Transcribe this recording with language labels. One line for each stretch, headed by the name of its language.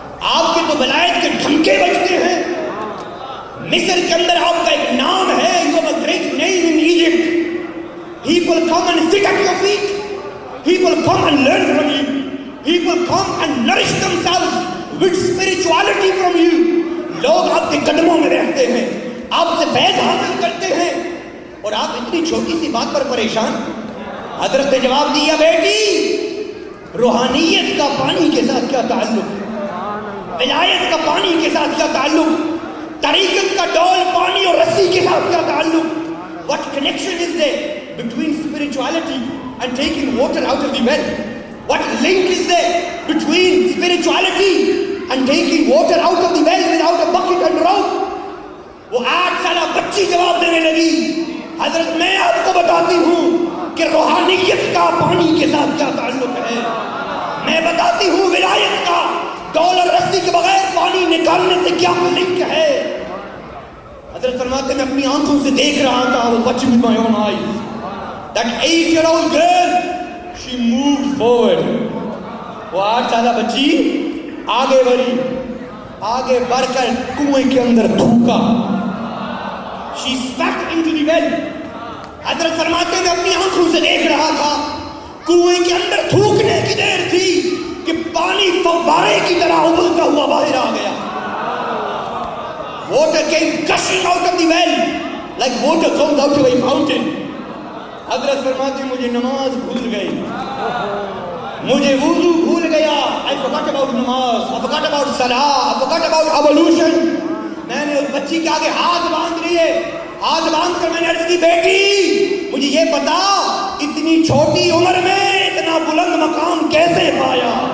Urdu: آپ کے تو ولایت کے ڈھمکے بجتے ہیں. مصر کے اندر آپ کا ایک نام ہے.
English: You have a great name in Egypt. People come and sit at your feet. People come and learn from you. People come and nourish themselves with spirituality from you.
Urdu: لوگ آپ کے قدموں میں رہتے ہیں, آپ سے فیض حاصل کرتے ہیں اور آپ اتنی چھوٹی سی بات پر پریشان. حضرت نے جواب دیا بیٹی روحانیت کا پانی کے ساتھ کیا تعلق, ولایت کا پانی کے ساتھ کیا تعلق, طریقت کا ڈول پانی اور رسی کے ساتھ کیا تعلق.
English: What connection is there between spirituality and taking water out of the well? What link is there between spirituality and taking water out of the well without a bucket and rope?
Urdu: وہ 8 سالہ بچی جواب دینے لگی حضرت میں آپ کو بتاتی ہوں کہ روحانیت کا پانی کے ساتھ کیا تعلق ہے. میں بتاتی ہوں ولایت کا ڈول اور رسی کے بغیر پانی نکالنے سے کیا لنک ہے. حضرت فرماتے میں اپنی آنکھوں سے دیکھ رہا تھا. وہ بچی
English: with my own eyes. That 8-year-old girl, she moved forward.
Urdu: وہ 8 سالہ بچی آگے بڑھی, آگے بڑھ کر کنویں کے اندر تھوکا.
English: She spat into the well.
Urdu: حضرت فرماتے میں اپنی آنکھوں سے دیکھ رہا تھا. کنویں کے اندر تھوکنے کی دیر تھی کہ پانی فوارے کی طرح ابلتا ہوا باہر آ گیا.
English: Water came gushing out of the well like water comes out of a fountain.
Urdu: حضرت فرماتے مجھے نماز بھول گئی, مجھے وضو بھول گیا.
English: I forgot about namaz, I forgot about salah, I forgot about ablution.
Urdu: میں نے اس بچی کے آگے ہاتھ باندھ لیے. ہاتھ باندھ کر میں نے عرض کی بیٹی مجھے یہ بتا اتنی چھوٹی عمر میں اتنا بلند مقام کیسے پایا.